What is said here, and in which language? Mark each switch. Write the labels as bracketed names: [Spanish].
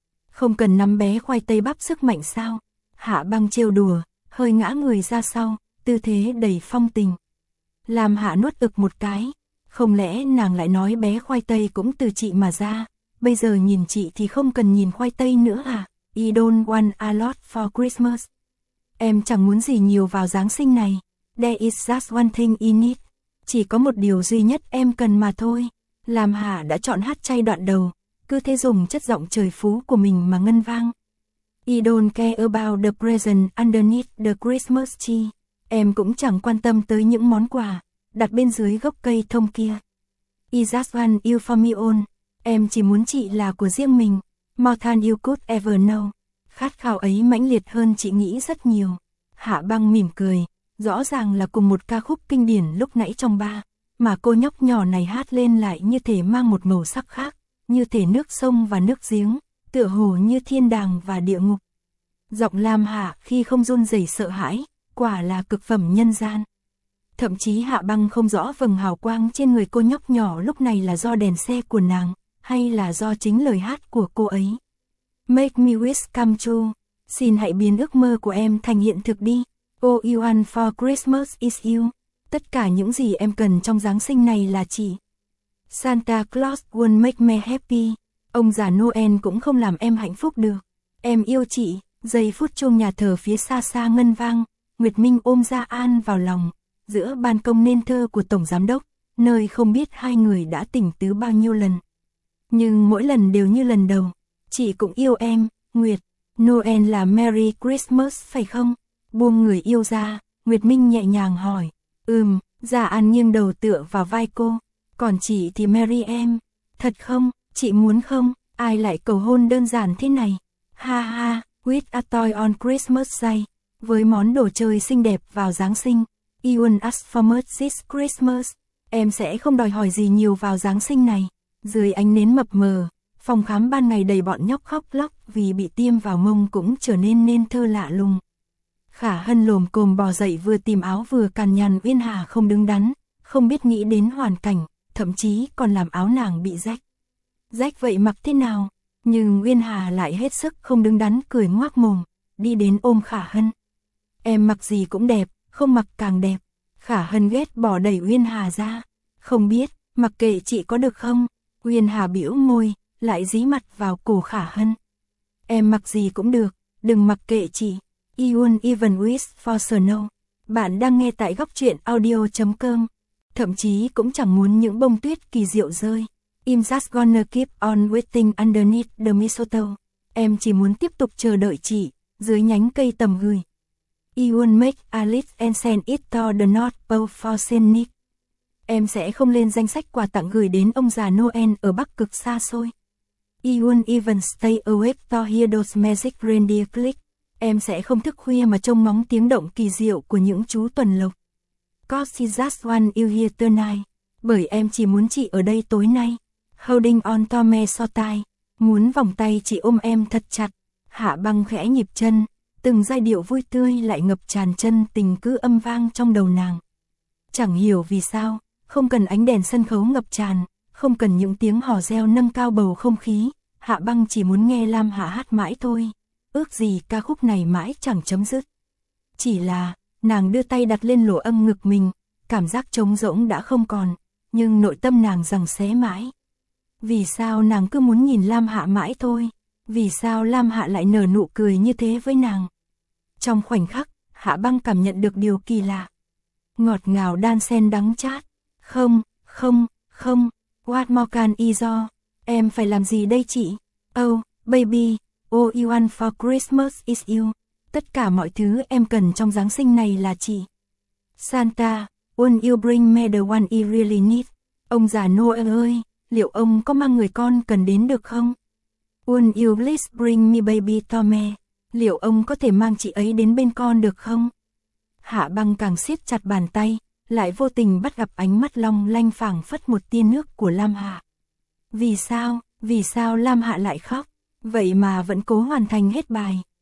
[Vietnamese] Không cần nắm bé khoai tây bắp sức mạnh sao? Hạ Băng trêu đùa, hơi ngã người ra sau, tư thế đầy phong tình. Lam Hạ nuốt ực một cái. Không lẽ nàng lại nói bé khoai tây cũng từ chị mà ra? Bây giờ nhìn chị thì không cần nhìn khoai tây nữa à? [English] I don't want a lot for Christmas. [Vietnamese] Em chẳng muốn gì nhiều vào Giáng sinh này. [English] There is just one thing I need. [Vietnamese] Chỉ có một điều duy nhất em cần mà thôi. Lam Hạ đã chọn hát chay đoạn đầu, cứ thế dùng chất giọng trời phú của mình mà ngân vang. [English] I don't care about the present underneath the Christmas tree. [Vietnamese] Em cũng chẳng quan tâm tới những món quà đặt bên dưới gốc cây thông kia. [English] I just want you for me own. [Vietnamese] Em chỉ muốn chị là của riêng mình. [English] More than you could ever know. [Vietnamese] Khát khao ấy mãnh liệt hơn chị nghĩ rất nhiều. Hạ Băng mỉm cười, rõ ràng là cùng một ca khúc kinh điển lúc nãy trong ba, mà cô nhóc nhỏ này hát lên lại như thể mang một màu sắc khác, như thể nước sông và nước giếng, tựa hồ như thiên đàng và địa ngục. Giọng Lam Hạ khi không run rẩy sợ hãi, quả là cực phẩm nhân gian. Thậm chí Hạ Băng không rõ vầng hào quang trên người cô nhóc nhỏ lúc này là do đèn xe của nàng, hay là do chính lời hát của cô ấy. [English] Make me wish come true. [Vietnamese] Xin hãy biến ước mơ của em thành hiện thực đi. [English] All you want for Christmas is you. [Vietnamese] Tất cả những gì em cần trong Giáng sinh này là chị. [English] Santa Claus won't make me happy. [Vietnamese] Ông già Noel cũng không làm em hạnh phúc được. Em yêu chị. Giây phút chuông nhà thờ phía xa xa ngân vang, Nguyệt Minh ôm Gia An vào lòng, giữa ban công nên thơ của Tổng Giám Đốc, nơi không biết hai người đã tỉnh tứ bao nhiêu lần. Nhưng mỗi lần đều như lần đầu. Chị cũng yêu em, Nguyệt. Noel là Merry Christmas phải không? Buông người yêu ra, Nguyệt Minh nhẹ nhàng hỏi. Gia An nghiêng đầu tựa vào vai cô. Còn chị thì Merry em. Thật không? Chị muốn không? Ai lại cầu hôn đơn giản thế này? [English] Ha ha, with a toy on Christmas Day. [Vietnamese] Với món đồ chơi xinh đẹp vào Giáng sinh. [English] I won't ask for much this Christmas. [Vietnamese] Em sẽ không đòi hỏi gì nhiều vào Giáng sinh này. Dưới ánh nến mập mờ, phòng khám ban ngày đầy bọn nhóc khóc lóc vì bị tiêm vào mông cũng trở nên nên thơ lạ lùng. Khả Hân lồm cồm bò dậy vừa tìm áo vừa cằn nhằn Uyên Hà không đứng đắn, không biết nghĩ đến hoàn cảnh, thậm chí còn làm áo nàng bị rách. Rách vậy mặc thế nào? Nhưng Uyên Hà lại hết sức không đứng đắn cười ngoác mồm, đi đến ôm Khả Hân. Em mặc gì cũng đẹp, không mặc càng đẹp. Khả Hân ghét bỏ đẩy Uyên Hà ra. Không biết, mặc kệ chị có được không? Uyên Hà bĩu môi, lại dí mặt vào cổ Khả Hân. Em mặc gì cũng được, đừng mặc kệ chị. [English] I won't even wish for snow. [Vietnamese] Bạn đang nghe tại gocchuyenaudio.com. Thậm chí cũng chẳng muốn những bông tuyết kỳ diệu rơi. [English] I'm just gonna keep on waiting underneath the mistletoe. [Vietnamese] Em chỉ muốn tiếp tục chờ đợi chị, dưới nhánh cây tầm gửi. [English] I won't make a list and send it to the North Pole for Saint Nick. [Vietnamese] Em sẽ không lên danh sách quà tặng gửi đến ông già Noel ở Bắc Cực xa xôi. [English] I won't even stay awake to hear those magic reindeer click. [Vietnamese] Em sẽ không thức khuya mà trông ngóng tiếng động kỳ diệu của những chú tuần lộc. [English] Cause it's just one you here tonight. [Vietnamese] Bởi em chỉ muốn chị ở đây tối nay. [English] Holding on to me so tight. [Vietnamese] Muốn vòng tay chị ôm em thật chặt. Hạ Băng khẽ nhịp chân. Từng giai điệu vui tươi lại ngập tràn chân tình cứ âm vang trong đầu nàng. Chẳng hiểu vì sao. Không cần ánh đèn sân khấu ngập tràn, không cần những tiếng hò reo nâng cao bầu không khí, Hạ Băng chỉ muốn nghe Lam Hạ hát mãi thôi. Ước gì ca khúc này mãi chẳng chấm dứt. Chỉ là, nàng đưa tay đặt lên lỗ âm ngực mình, cảm giác trống rỗng đã không còn, nhưng nội tâm nàng giằng xé mãi. Vì sao nàng cứ muốn nhìn Lam Hạ mãi thôi? Vì sao Lam Hạ lại nở nụ cười như thế với nàng? Trong khoảnh khắc, Hạ Băng cảm nhận được điều kỳ lạ. Ngọt ngào đan xen đắng chát. Không, không, không, [English] what more can I do? [Vietnamese] Em phải làm gì đây chị? [English] Oh, baby, all you want for Christmas is you. [Vietnamese] Tất cả mọi thứ em cần trong Giáng sinh này là chị. [English] Santa, won't you bring me the one I really need? [Vietnamese] Ông già Noel ơi, liệu ông có mang người con cần đến được không? [English] Won't you please bring me baby Tommy? [Vietnamese] Liệu ông có thể mang chị ấy đến bên con được không? Hạ Băng càng siết chặt bàn tay. Lại vô tình bắt gặp ánh mắt long lanh phảng phất một tia nước của Lam Hạ. Vì sao Lam Hạ lại khóc? Vậy mà vẫn cố hoàn thành hết bài.